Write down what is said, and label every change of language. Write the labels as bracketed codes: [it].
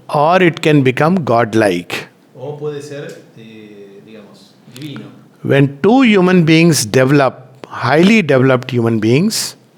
[en] Or it can become godlike. [es] O puede ser, digamos, divino. [en] When two human beings develop, highly developed human beings,